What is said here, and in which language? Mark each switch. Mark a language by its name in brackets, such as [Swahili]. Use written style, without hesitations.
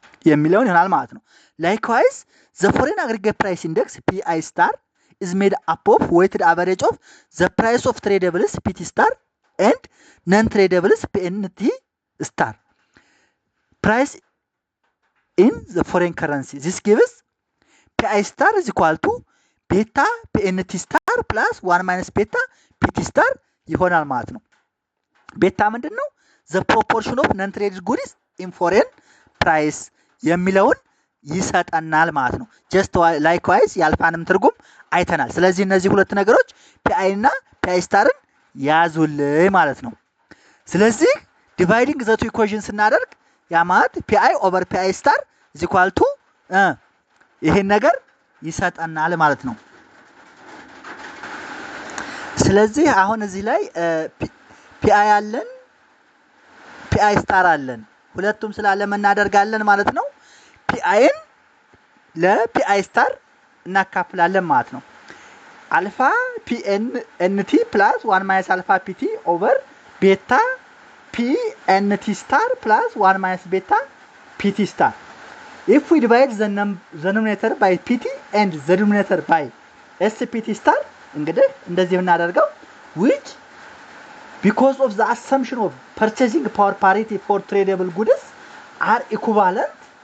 [Amharic] የሚለውን ይሆናል ማለት ነው። [English] Likewise, the foreign aggregate price index PI star is made up of weighted average of the price of tradables PT star and non-tradables PNT star price in the foreign currency. This gives PI star is equal to beta PNT star plus 1 minus beta PT star [Amharic] ይሆናል ማለት ነው። ቤታ ምንድን ነው? [English] the proportion of non-traded goods in foreign price [Amharic] የሚለውን ይሰጠናል ማለት ነው። just likewise የአልፋንም ትርጉም አይተናል። ስለዚህ እነዚህ ሁለት ነገሮች PI እና PI ስታርን ያዙልኝ ማለት ነው። ስለዚህ [English] dividing the two equations [Amharic] ስናደርግ ያ ማለት [English] PI over PI star is equal to [Amharic] ይሄን ነገር ይሰጠናል ማለት ነው። ስለዚህ አሁን እዚህ ላይ PI አለን PI ስታር አለን ሁለቱም ስላለ እናደርጋለን ማለት ነው። PIን ለPI ስታር እናካፍላለን ማለት ነው። አልፋ [English] PNT plus 1 minus alpha PT over beta PNT star plus 1 minus beta PT star. If we divide the numerator by PT and the denominator by SPT star [Amharic] እንግዲህ እንደዚህ እናደርገው [English] which because of the assumption of purchasing power parity for tradable goods are equivalent